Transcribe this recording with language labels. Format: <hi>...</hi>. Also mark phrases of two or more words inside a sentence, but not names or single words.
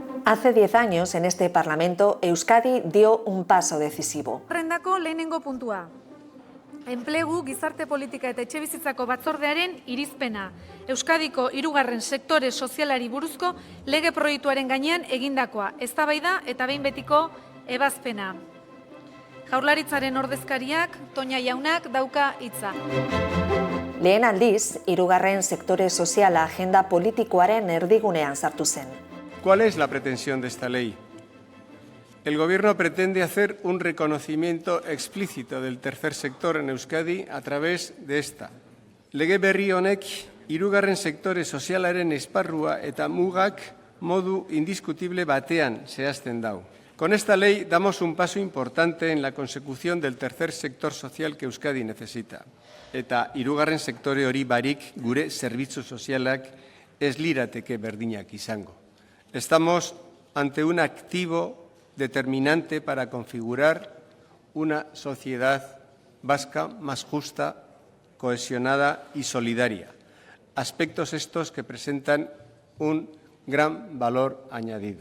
<es>Hace 10 años, en este Parlamento, Euskadi dio un paso decisivo.</es> <eu>Zerrendako lehenengo puntua. Enplegu, gizarte politika eta etxebizitzako batzordearen irizpena. Euskadiko 3. sektore sozialari buruzko lege proiektuaren gainean egindakoa. Eztabaida eta behin betiko ebazpena. Jaurlaritzaren ordezkariak, Toña jaunak dauka hitza. Lehen aldiz, 3. sektore soziala agenda politikoaren erdigunean sartu zen.</eu> <es>¿Cuál es la pretensión de esta ley? El Gobierno pretende hacer un reconocimiento explícito del tercer sector en Euskadi a través de esta.</es> <eu>Lege berri honek 3. sektore sozialaren esparrua eta mugak modu indiscutible batean zehazten dau.</eu> <es>Con esta ley damos un paso importante en la consecución del tercer sector social que Euskadi necesita.</es> <eu>Eta 3. sektore hori barik gure zerbitzu sozialak ez lirateke berdinak izango.</eu> <es>Estamos ante un activo determinante para configurar una sociedad vasca más justa, cohesionada y solidaria. Aspectos estos que presentan un gran valor añadido.</es>